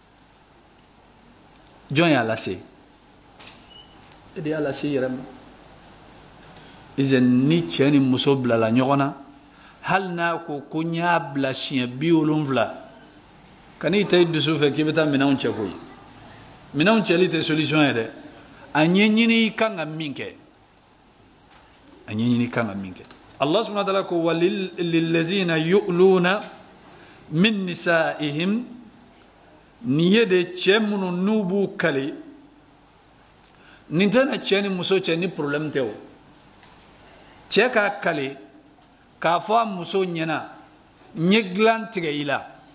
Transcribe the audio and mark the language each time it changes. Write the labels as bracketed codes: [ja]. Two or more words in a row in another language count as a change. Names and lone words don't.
[bm] jɔn y'a lase e de y'a lase i yɛrɛ ma ni cɛ ni muso bilala ɲɔgɔn na hali n'a ko n y'a bila siɲɛ 70 kan'i ta i dusu fɛ k'i bɛ taa minɛnw cɛ koyi minɛnw cɛli tɛ solution ye dɛ a ɲɛɲini i kan ka min kɛ a ɲɛɲini i kan ka min kɛ [ar] الله سبحانه وتعالى [bm] ko [ar] والذين يؤلون من نسائهم [bm] ni ye de cɛ minnu n'u b'u kale nin tɛna cɛ ni muso cɛ ni problème tɛ o cɛ k'a kale k'a fɔ a muso ɲɛna n ye dilan tigɛ i la